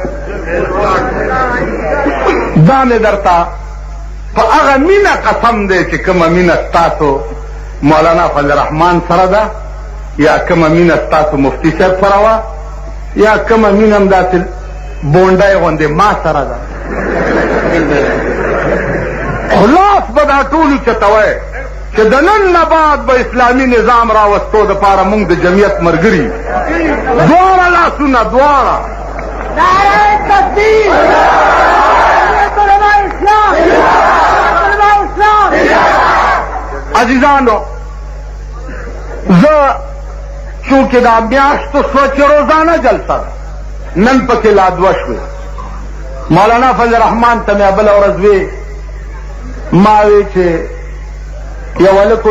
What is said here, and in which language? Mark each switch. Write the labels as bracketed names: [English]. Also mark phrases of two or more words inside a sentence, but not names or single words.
[Pashto] دا مې درته په هغه مینه قسم دی چې کومه مینه ستاسو مولانا فضل الرحمن سره ده یا کومه مینه ستاسو مفتی صاحب سره وه یا کومه مینه هم داسې بونډی غوندې ما سره ده خلاص به دا ټولو چتوی چې د نن نه بعد به اسلامي نظام راوستو دپاره موږ د جمعیت ملګري دواړه لاسونه دواړه [Urdu] نعرہ تکبیر علماء اسلام علماء اسلام [Pashto] عزیزانو زه چونکې دا میاشتو شوه چې روزانه جلسه ده نن پکې لا 2 شوې مولانا فضل الرحمن ته مې بله ورځ وې ما وی چې یو هلک و